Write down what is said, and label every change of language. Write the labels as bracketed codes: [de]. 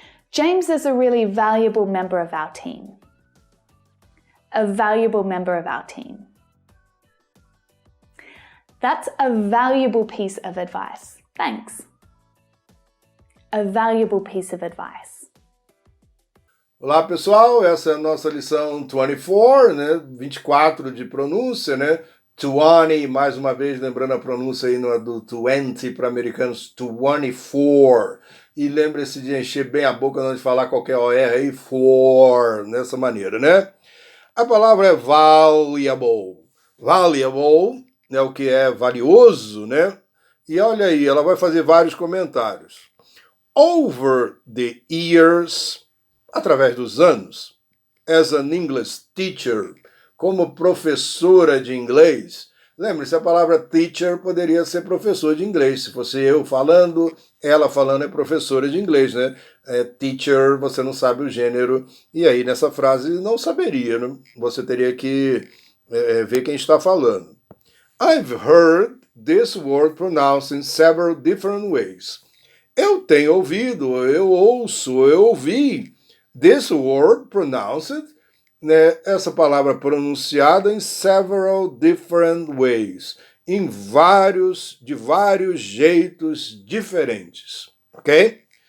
[en] James is a really valuable member of our team. A valuable member of our team. That's a valuable piece of advice. Thanks. A valuable piece of advice. [pt] Olá pessoal, essa é a nossa lição 24, né? 24 de pronúncia, né? 20, mais uma vez lembrando a pronúncia aí no, do 20 para americanos, 24. E lembre-se de encher bem a boca antes de falar qualquer OR aí, for, nessa maneira, né? A palavra é valuable. Valuable é o que é valioso, né? E olha aí, ela vai fazer vários comentários. [en] Over the years, [pt] através dos anos, [en] as an English teacher, [pt] como professora de inglês, lembre-se, a palavra teacher poderia ser professor de inglês. Se fosse eu falando, ela falando é professora de inglês, né? Teacher, você não sabe o gênero, e aí nessa frase não saberia, né? Você teria que ver quem está falando. [en] I've heard this word pronounced in several different ways. [pt] Eu tenho ouvido, eu ouço, eu ouvi [en] this word pronounced, [pt] né, essa palavra pronunciada em [en] several different ways, [pt] de vários jeitos diferentes, ok?